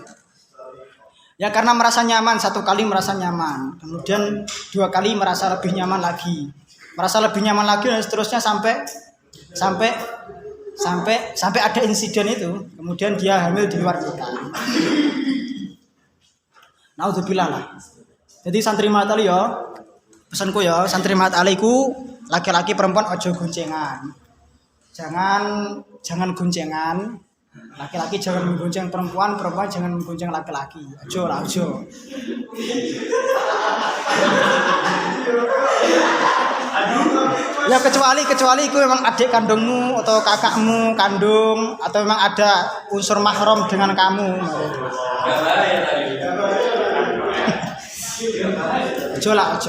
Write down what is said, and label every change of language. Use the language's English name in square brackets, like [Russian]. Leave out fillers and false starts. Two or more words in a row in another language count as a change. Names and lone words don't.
[Indonesian] Ya karena merasa nyaman, satu kali merasa nyaman, kemudian dua kali merasa lebih nyaman lagi dan seterusnya sampai ada insiden itu, kemudian dia hamil di luar nikah. Naudzubillah lah. Jadi santri matali ya, pesanku ya, santri matali ku laki-laki perempuan [Javanese] ojo goncengan. [Indonesian] Jangan goncengan. Laki-laki jangan menggonceng perempuan jangan menggonceng laki-laki. [Javanese] Ojo. [Indonesian] Ya kecuali itu memang adik kandungmu atau kakakmu kandung atau memang ada unsur mahram dengan kamu. [Javanese] Ojo.